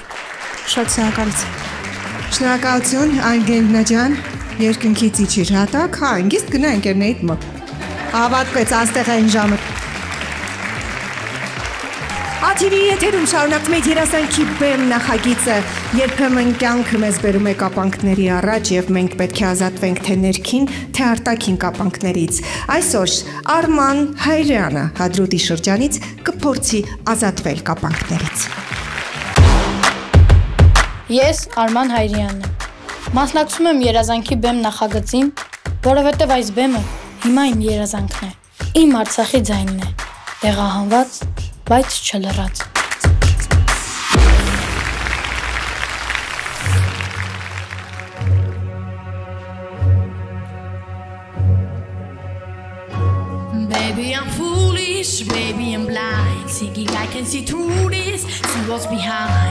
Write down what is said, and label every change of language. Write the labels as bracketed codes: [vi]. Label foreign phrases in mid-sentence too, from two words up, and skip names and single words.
[hy] շատ շնորհակալություն։ Շնորհակալություն Անգելինա ջան, երկնքից իջիր հատակ, հանգիստ գնա ընկերներիդ մոտ։ Ավարտվեց աստեղային ժամը։ Աթիվի եթերում շարունակվում է երազանքի բեմ նախագիծը, երբեմն կյանքը մեզ բերում է կապանքների առաջ եւ մենք պետք է ազատվենք թե ներքին, թե արտաքին կապանքներից։ Այսօր Արման Հայրյանը Հադրութի շրջանից կփորձի ազատվել կապանքներից։ Ես Արման Հայրյանն եմ։ Մասնակցում եմ երազանքի բեմ նախագծին, որովհետև այս բեմը հիմա իմ երազանքն է։ Իմ Արցախի ձայնն է, տեղահանված, բայց չլռած։ [en] Baby, I'm foolish, baby, I'm blind. Thinking I can see through this, see what's behind.